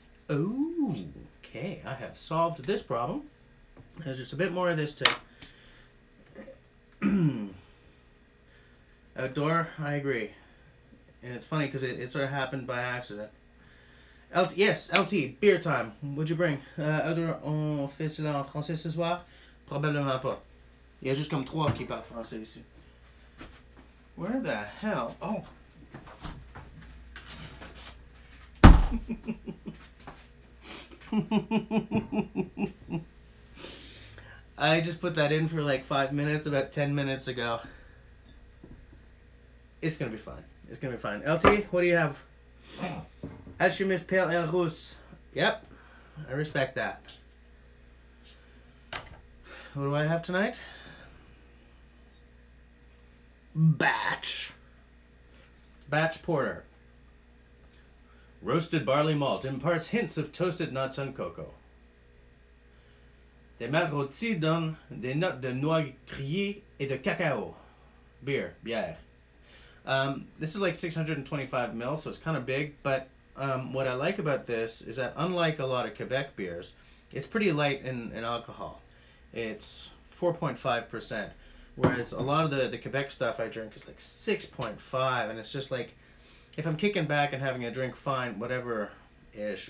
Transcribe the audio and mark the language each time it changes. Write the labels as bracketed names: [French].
[English] Oh, okay. I have solved this problem. There's just a bit more of this to... Outdoor, I agree. And it's funny because it sort of happened by accident. LT, yes, LT, beer time. What'd you bring? [French] Outdoor, on fait cela en français ce soir? Probablement pas. Il y a juste comme 3 qui parlent français ici. [English] Where the hell? Oh! I just put that in for like 5 minutes about 10 minutes ago. It's gonna be fine. It's gonna be fine. LT, what do you have? Alchemist Pale Ale Rousse. Yep, I respect that. What do I have tonight? Batch Porter. Roasted barley malt imparts hints of toasted nuts and cocoa. [French] Des mâles rôtis donnent des notes de noix grillées et de cacao. Bière. [English] This is like 625 ml, so it's kind of big, but what I like about this is that unlike a lot of Quebec beers, it's pretty light in alcohol. It's 4.5%. Whereas a lot of the Quebec stuff I drink is like 6.5, and it's just like, if I'm kicking back and having a drink, fine, whatever ish.